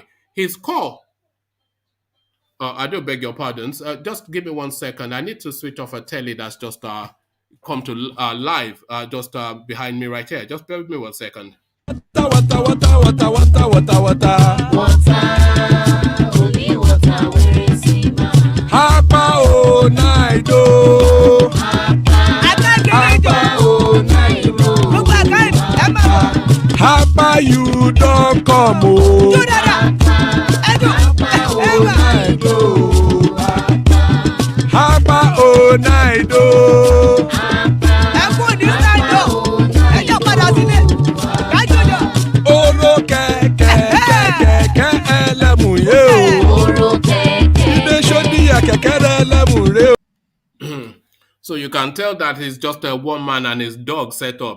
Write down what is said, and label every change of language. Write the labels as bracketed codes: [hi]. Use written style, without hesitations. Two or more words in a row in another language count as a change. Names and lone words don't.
[en] His call. I do beg your pardons. Just give me 1 second. I need to switch off a telly that's just come to live just behind me right here. Just bear with me 1 second. Water, water, water, water, water, water. Water, only water, where is he ma? Hapa o naido. Hapa o naido. Hapa you don't come o. Hapa o naido. Hapa o naido. So you can tell that it's just a woman and his dog set up.